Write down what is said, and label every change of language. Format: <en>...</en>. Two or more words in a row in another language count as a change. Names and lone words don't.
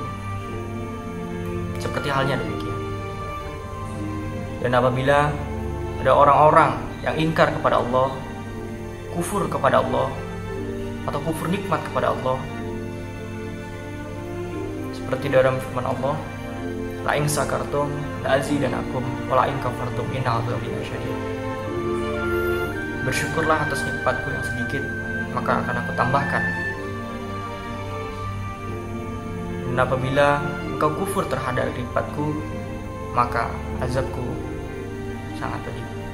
<id>Seperti halnya demikian. Dan apabila ada orang-orang yang ingkar kepada Allah, kufur kepada Allah, atau kufur nikmat kepada Allah, seperti dalam firman Allah,</id> <ar>لئن شكرتم لأزيدنكم ولئن كفرتم إن عذابي لشديد.</ar> <id>Bersyukurlah atas nikmatku yang sedikit, maka akan aku tambahkan. Dan apabila engkau kufur terhadap nikmatku, maka azabku sangat pedih.</id>